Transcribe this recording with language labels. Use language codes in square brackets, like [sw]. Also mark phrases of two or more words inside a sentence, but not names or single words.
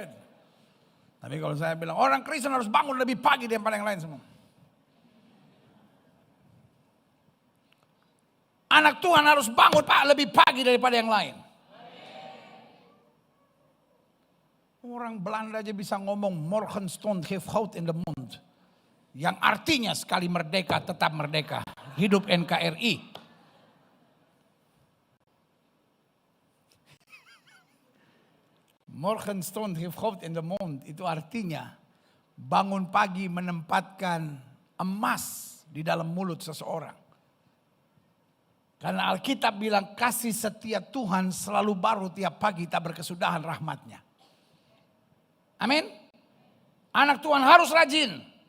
[id] Tapi kalau saya bilang orang Kristen harus bangun lebih pagi daripada yang lain semua. Anak Tuhan harus bangun Pak lebih pagi daripada yang lain. Orang Belanda aja bisa ngomong [nl] Morgenstund heeft goud in de mond. [id] Yang artinya sekali merdeka tetap merdeka. Hidup NKRI. [nl] Morgenstund heeft goud in de mond. [id] Itu artinya bangun pagi menempatkan emas di dalam mulut seseorang. Karena Alkitab bilang kasih setia Tuhan selalu baru tiap pagi tak berkesudahan rahmatnya. Amin. Anak Tuhan harus rajin.